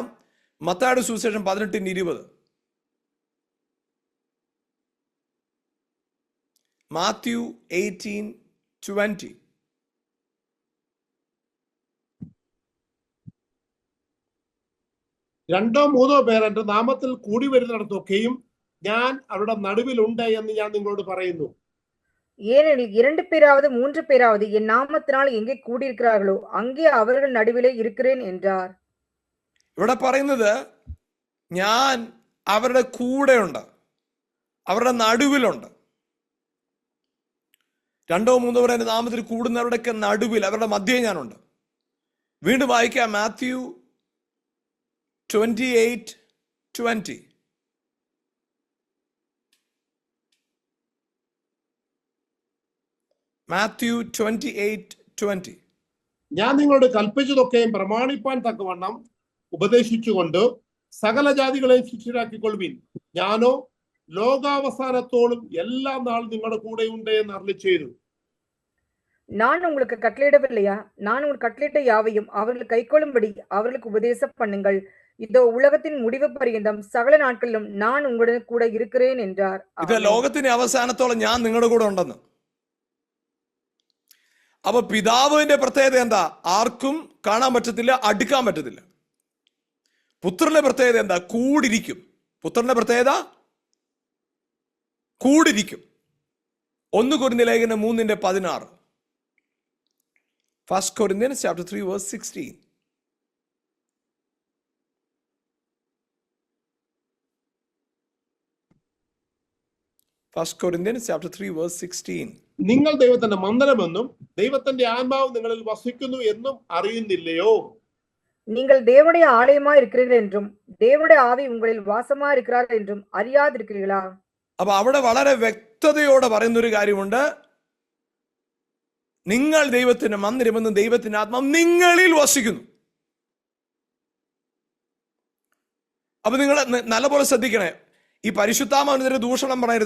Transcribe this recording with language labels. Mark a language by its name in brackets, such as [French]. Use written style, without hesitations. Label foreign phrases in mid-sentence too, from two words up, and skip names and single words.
[Malayalam] മത്തായിയുടെ സുവിശേഷം 18:20. മാത്യു 18:20. രണ്ടോ മൂന്നോ പേർ എന്റെ നാമത്തിൽ കൂടി വരുന്നിടത്തൊക്കെയും ഞാൻ അവരുടെ നടുവിലുണ്ട് എന്ന് ഞാൻ നിങ്ങളോട് പറയുന്നു. [Tamil] ஏனெனில் 2 பேராவது 3 பேராவது என் நாமத்தினால் எங்கே கூடியிருக்கிறார்களோ அங்கே அவர்கள் நடுவிலே இருக்கிறேன் என்றார். [Malayalam] ഇവിടെ പറയുന്നത് ഞാൻ അവരുടെ കൂടെയുണ്ട്, അവരുടെ നടുവിലുണ്ട്. 2 3 പേർ എന്റെ നാമത്തിൽ കൂടുന്നവരുടെയൊക്കെ നടുവിൽ, അവരുടെ മധ്യേ ഞാനുണ്ട്. വീണ്ടും വായിക്കാം. മാത്യു 28:20. മാത്യു 28:20. ഞാൻ നിങ്ങളോട് കൽപ്പിച്ചതൊക്കെയും പ്രമാണിപ്പാൻ തക്കവണ്ണം ഉപദേശിച്ചുകൊണ്ട് സകല ജാതികളെയും ശിഷ്യരാക്കിക്കൊള്ളുവിൻ. ഞാനോ ലോകാവസാനത്തോളം എല്ലാ നാളും നിങ്ങളുടെ കൂടെ ഉണ്ട് എന്ന് അരുളിച്ചെയ്തു. [Tamil] நான் உங்களுக்கு கட்டளையிடவில்லையா? நான் உங்களுக்கு கட்டளையிட்ட யாவையும் அவர்கள் கைக்கொள்ளும்படி அவர்களுக்கு உபதேசம் பண்ணுங்கள். இதோ உலகத்தின் முடிவு பரியந்தம் சகல நாட்களிலும் நான் உங்களுடன் கூட இருக்கிறேன் என்றார். [Malayalam] ഇത് ലോകത്തിന്റെ അവസാനത്തോളം ഞാൻ നിങ്ങളുടെ കൂടെ ഉണ്ടെന്ന്. അപ്പൊ പിതാവിന്റെ പ്രത്യേകത എന്താ? ആർക്കും കാണാൻ പറ്റത്തില്ല, അടുക്കാൻ പറ്റത്തില്ല. പുത്രന്റെ പ്രത്യേകത എന്താ? കൂടിരിക്കും. പുത്രന്റെ പ്രത്യേകത കൂടിരിക്കും. 1 കൊരിന്ത്യർ ലേഖനം 3:16. [English] 1 Corinthians chapter 3 verse 16. 1 Corinthians chapter 3 verse 16. [Malayalam] നിങ്ങൾ ദൈവത്തിന്റെ മന്ദിരമെന്നും ദൈവത്തിന്റെ ആത്മാവ് നിങ്ങളിൽ വസിക്കുന്നു എന്നും അറിയുന്നില്ലയോ? [Tamil] நீங்கள் தேவனுடைய ஆலயமா இருக்கிறீர்கள் என்றும் தேவனுடைய ஆவி உங்களில் வாசமா இருக்கிறார் என்றும் அறியாதிருக்கிறீர்களா? [Malayalam] അപ്പൊ അവിടെ വളരെ വ്യക്തതയോടെ പറയുന്നൊരു കാര്യമുണ്ട്. നിങ്ങൾ ദൈവത്തിന്റെ മന്ദിരമെന്നും ദൈവത്തിന്റെ ആത്മാവ് നിങ്ങളിൽ വസിക്കുന്നു. അപ്പൊ നിങ്ങൾ നല്ലപോലെ ശ്രദ്ധിക്കണേ. ഈ പരിശുദ്ധാത്മാവിനെതിരെ ദൂഷണം പറയരുത്.